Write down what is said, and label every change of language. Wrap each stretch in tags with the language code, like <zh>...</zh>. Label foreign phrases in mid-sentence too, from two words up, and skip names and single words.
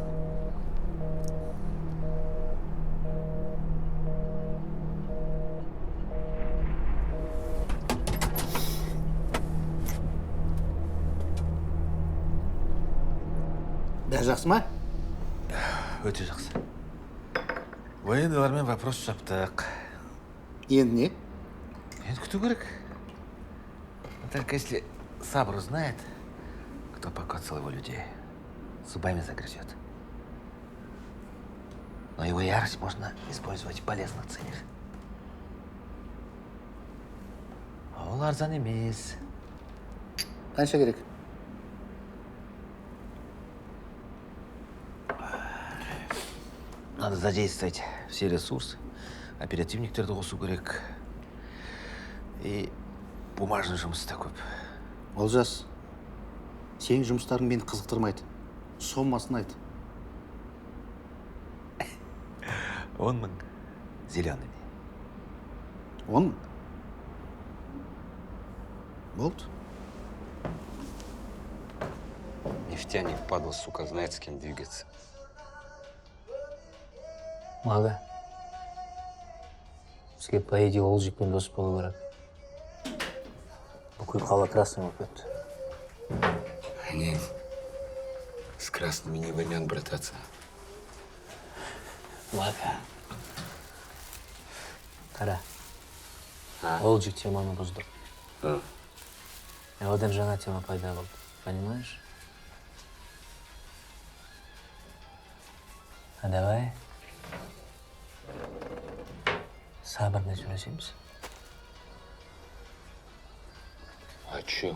<kk>Бәрі жақсы ма? Өте жақсы. Военныйлармен вопрос жаптық. Енді не? Енді күту керек.</kk> <ru>Только если Сабр узнает, кто покоцал его людей, зубами загрызет. Но его ярость можно использовать в полезных целях.</ru> <kk>А ол арзан емес. Қанша керек?</kk> <ru>Надо задействовать все ресурсы.</ru> <kk>Оперативниктерді қосу керек.</kk> <ru>И бумажный</ru> <kk>жұмыс та көп. Олжас, сенің жұмыстарың мені қызықтырмайды. Сомасын айт. 10 мың зеленый. 10 мың? Болды.</kk> <ru>Нефтяник, падла, сука, знает, с кем двигаться. Мага.</ru> <kk>Бізге,</kk> <ru>по идее,</ru> <kk>ол жекпен дос болу керек. Бүкіл қала красный болып кетті.</kk> <ru>Нет, с красными не войнят брататься.</ru> <kk>Мага. Қара. Ол жек теманы бұзды. Одан жаңа тема пайда болды.</kk> <ru>Понимаешь?</ru> <kk>А давай сабырмен сөйлесеміз.</kk> <ru>А чё?</ru>